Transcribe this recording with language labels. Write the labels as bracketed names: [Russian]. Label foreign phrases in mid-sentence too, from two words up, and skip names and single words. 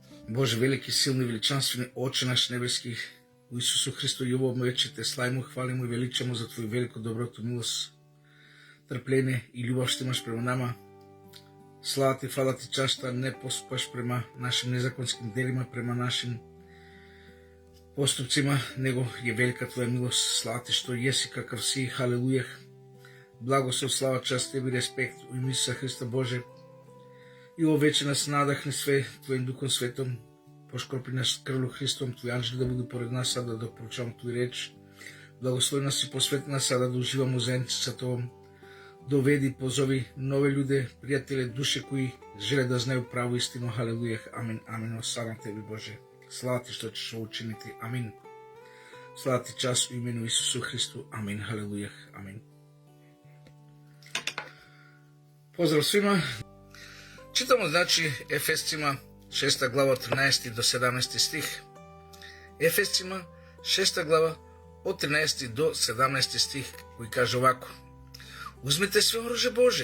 [Serbian] Боже, велики, силни, величанствени, Отче наш небески, у Исусу Христу и ово вече те славимо, хвалимо и величамо за Твоju велико доброто, милост, трпление и љубов што имаш према нама. Слава Ти, фала Ти, част, што не поступаш према нашим незаконским делима, према нашим поступцима, него е велика Твоја милост. Слава Ти што јеси какав си, халелујах. Благослов, слава, част, Тебе, респект у име Исуса Христа, Боже. И ово вече нас надахне све Твоим Духом Светом, пошкропи нас крвлю Христом, Твои анđели да буду поред нас, сада да проучавам Твој реч. Благослови нас и посвети нас, сада да уживамо заедници sa Тобом. Доведи, позови нови луѓе, пријатели, душе кои желе да знају право истину. Халелујах, амин, амин. Осавам Тебе, Боже. Слава Ти што ćeš ovo učiniti. Амин. Слава Ти, час у имену Исусу Христу. Амин. Халелујах, амин. Поздрав свима. Читамо, значи, Ефесцима 6 глава 13 до 17 стих. Ефесцима 6 глава од 13 до 17 стих, кој каже овако: Узмите све оружје Боже.